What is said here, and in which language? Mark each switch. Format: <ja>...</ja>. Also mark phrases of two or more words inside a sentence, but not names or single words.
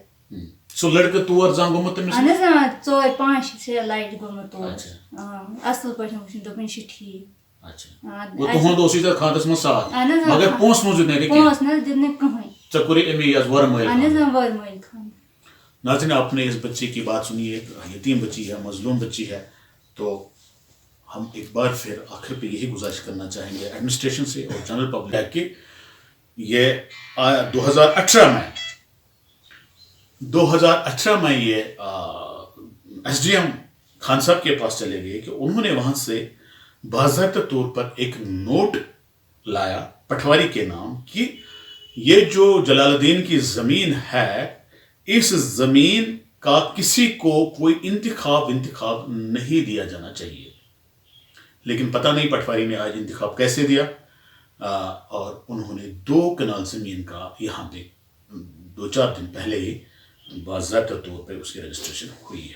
<ks>سُہ لڑکہٕ تور زانٛہہ گوٚمُت تٔمِس؟ اہن حظ 4 5 6 لٹہِ گوٚمُت تور. اصل پٲٹھۍ وٕچھُن، دوٚپُن یہِ چھُ ٹھیٖک. تُہُنٛد اوسُے تتھ خاندرس منٛز ساتھ، مگر پونٛسہٕ وونٛسہٕ دیُت نہٕ پونٛسہٕ نہ حظ دیُت نہٕ کٕہٕنۍ. ژےٚ کوٚرُے امی یس وۄرٕ مٲلۍ. اہن حظ وۄرٕ مٲلۍ خانٛدر.</ks> <ur>ناظرین آپ نے اس بچی کی بات سنی، ایک یتیم بچی ہے، مظلوم بچی ہے. تو ہم ایک بار پھر آخر پہ یہی گزارش کرنا چاہیں گے ایڈمنسٹریشن سے اور</ur> <en>general public</en> <ur>کہ یہ 2018 میں یہ ایس ڈی ایم خان صاحب کے پاس چلے گئے کہ انہوں نے وہاں سے باضابطہ طور پر ایک نوٹ لایا پٹواری کے نام کہ یہ جو جلال الدین کی زمین ہے اس زمین کا کسی کو کوئی انتخاب نہیں دیا جانا چاہیے. لیکن پتہ نہیں پٹواری نے آج انتخاب کیسے دیا، اور انہوں نے 2 کنال زمین کا یہاں پے 2-4 دن پہلے ہی باضابطہ طور پر اس کی رجسٹریشن ہوئی ہے.</ur>